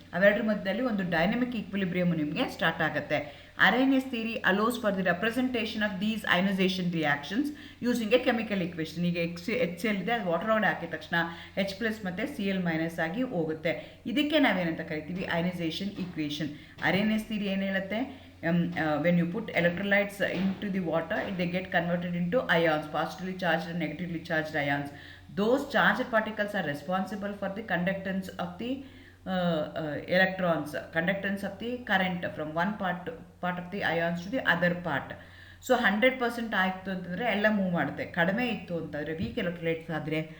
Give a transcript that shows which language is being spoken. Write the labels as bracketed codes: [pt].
[kn] ಅವೆರಡರ ಮಧ್ಯದಲ್ಲಿ ಒಂದು dynamic equilibrium ನಿಮಗೆ ಸ್ಟಾರ್ಟ್ ಆಗುತ್ತೆ. [en] Arrhenius theory allows for the representation of these ionization reactions using a chemical equation. [kn] ಈಗ HCl ಇದೆ, ಅದು ವಾಟರ್ ಒಳಗಡೆ ಹಾಕಿದ ತಕ್ಷಣ H+ ಮತ್ತು Cl- ಆಗಿ ಹೋಗುತ್ತೆ. ಇದಕ್ಕೆ ನಾವೇನಂತ ಕರಿತೀವಿ, ಅಯನೈಸೇಷನ್ ಈಕ್ವೇಷನ್. [en] Arrhenius theory [kn] ಏನು ಹೇಳುತ್ತೆ, [en] when you put electrolytes into the water, they get converted into ions, positively charged and negatively charged ions. Those charged particles are responsible for the conductance of the electrons, conductance of the current from one part of the ions to the other part. [kn] So 100% ಆಯಿತು ಅಂತಂದರೆ ಎಲ್ಲ move ಮಾಡುತ್ತೆ. ಕಡಿಮೆ ಇತ್ತು ಅಂತಂದರೆ weak electrolytes ಆದರೆ